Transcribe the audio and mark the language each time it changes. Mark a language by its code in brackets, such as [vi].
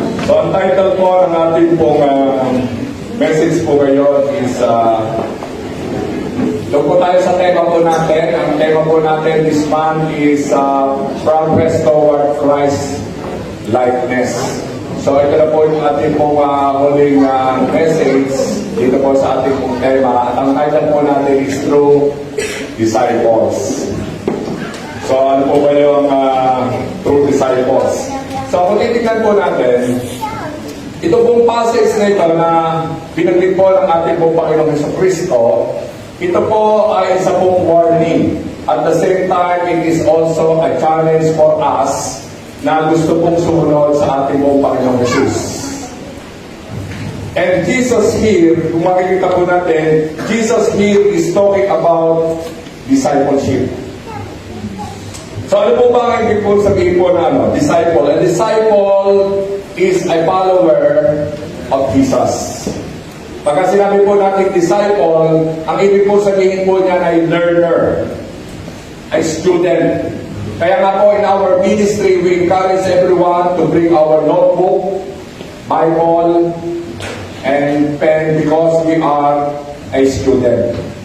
[tl] So, ang title po ng ating pong message po ngayon is doon po tayo sa tema po natin. Ang tema po natin [en] this month is progress toward Christ likeness. [tl] So, ito na po yung ating pong huling message dito po sa ating pong tema. At ang title po natin is True Disciples. So, ano po ba yung True Disciples? So, kung titignan po natin, ito pong passage na ito na binanggit po ng ating pong Panginoong Jesucristo, ito po ay isa pong warning. [en] At the same time, it is also a challenge for us [tl] na gusto pong sumunod sa ating pong Panginoong Jesus. [en] And Jesus here, [tl] kung makikita po natin, [en] Jesus here is talking about discipleship. [tl] So ano po ba ang ibig po sabihin po na disciple? [en] A disciple is a follower of Jesus. [tl] Pagka sinabi po natin disciple, ang ibig po sabihin po niyan ay learner, ay student. Kaya nga po [en] in our ministry, we encourage everyone to bring our notebook, Bible, and pen because we are a student.